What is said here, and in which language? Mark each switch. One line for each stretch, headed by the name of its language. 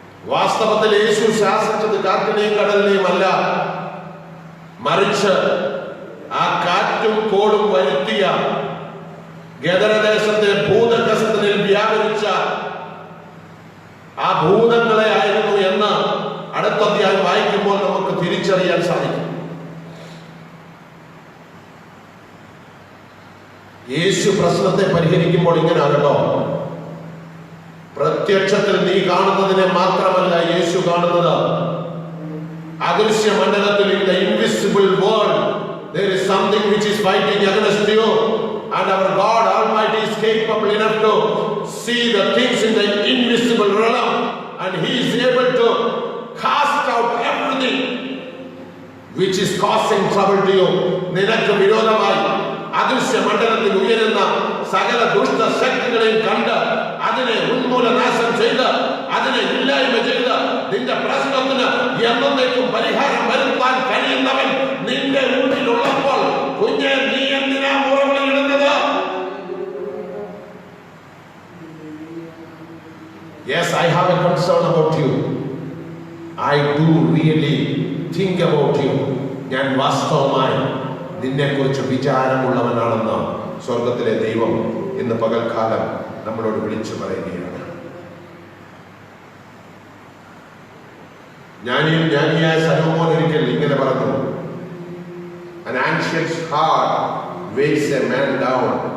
Malayalam: വാസ്തവത്തിൽ യേശു ശാസിച്ചത് കാറ്റിനെയും കടലിനെയും അല്ല, മറിച്ച് ആ കാറ്റും കോടും വരുത്തിയ ഗദരദേശത്തെ ഭൂതഗ്രസ്തനിൽ വ്യാപരിച്ച ആ ഭൂതങ്ങളെ ആയിരുന്നു എന്ന് അടുത്ത അധ്യായം വായിക്കുമ്പോൾ നമുക്ക് തിരിച്ചറിയാൻ സാധിക്കും. യേശു പ്രശ്നത്തെ പരിഹരിക്കുമ്പോൾ ഇങ്ങനെ ആകട്ടോ, പ്രത്യക്ഷത്തിൽ നീ കാണുന്നതിനെ മാത്രമല്ല യേശു കാണുന്നത്, അദൃശ്യ മണ്ഡലത്തിൽ
English: in the invisible world there is something which is fighting against you, and our God Almighty is capable enough to see the things in the invisible realm, and He is able to cast out everything which is causing trouble to you.
Malayalam: നിനക്ക് വിരോധമായി അദൃശ്യ മണ്ഡലത്തിൽ ഉയരുന്ന സകല ദുഷ്ടശക്തികളെയും കണ്ട് അതിനെ ഉന്മൂലനാശം ചെയ്ത് അതിനെ ഇല്ലായ്മ ചെയ്ത് നിന്റെ പ്രശ്നത്തിന് എന്നേക്കും പരിഹാരം വരുത്താൻ കഴിയുന്നവൻ നിന്റെ ഉള്ളിലുള്ളപ്പോൾ കുഞ്ഞെ നീ എന്തിനാ മുറവിളിയിടുന്നത്?
English: Yes, I have a concern about you. I do really think about you.
Malayalam: ഞാൻ വാസ്തവമായി നിന്നെക്കുറിച്ച് വിചാരമുള്ളവനാണെന്ന് സ്വർഗത്തിലെ ദൈവം ഇന്ന് പകൽക്കാലം നമ്മളോട് വിളിച്ചു പറയുകയാണ്. ജ്ഞാനിയായ സലോമോൻ ഒരിക്കൽ ഇങ്ങനെ പറഞ്ഞു,
English: an anxious heart weighs a man down.